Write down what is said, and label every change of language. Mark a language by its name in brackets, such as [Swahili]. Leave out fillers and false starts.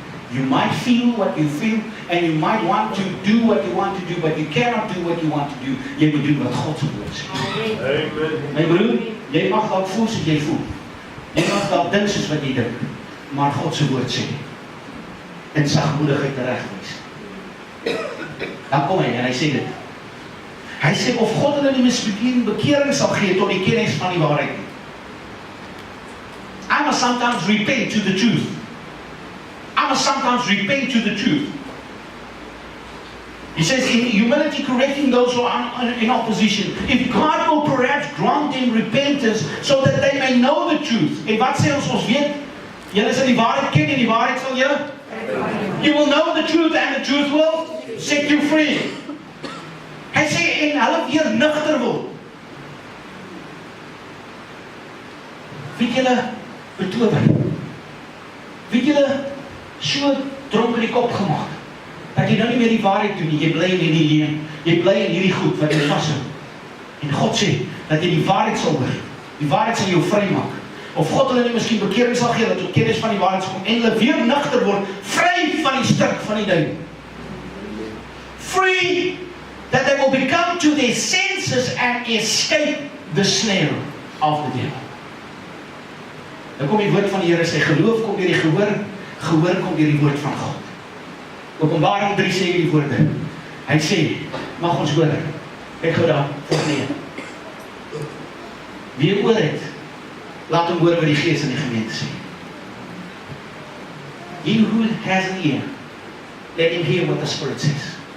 [English] You might feel what you feel, and you might want to do what you want to do, but you cannot do what you want to do. [Afrikaans] Jy moet doen wat God se woord sê. Amen. My broer, jy mag dalk voel soos jy voel. Jy mag dalk dink soos wat jy dink, maar God se woord sê. In sagmoedigheid teregwys. Dan kom hy en hy sê dit. Hy sê of God hulle die bekering sal gee tot die kennis van die waarheid. [English] I must sometimes repent to the truth. I must sometimes repent to the truth. He says, in humility correcting those who are in opposition. If God will perhaps grant them repentance so that they may know the truth. [Afrikaans] En wat sê ons weet? Julle sal die waarheid ken en die waarheid sal julle? [English] You will know the truth and the truth will set you free. [Afrikaans] Hy sê, en hulle weer nugter word. Weet julle betower? Weet julle so dronk in die kop gemaak, dat jy nou nie meer die waarheid doen nie, jy bly in die leuen, jy bly in hierdie goed wat jy vashou. En God sê, dat jy die waarheid sal hoor, die waarheid sal jou vry maak, of God hulle nie miskien bekering sal gee, dat tot kennis van die waarheid sal kom, en hulle weer nugter word, vry van die stuk van die duiwel. [English] Free, that they will become to their senses and escape the snare of the devil. [Afrikaans] Dan kom die woord van die Here, sy geloof kom deur die gehoor, gehoor kom deur die woord van God. Openbaring 3 sê die woorde. Hy sê, mag ons hoor. Kyk gou daar, volgende. Wie oor het, laat hom hoor wat die Gees in die gemeente sê. [English] He who has an ear, let him hear what the Spirit says.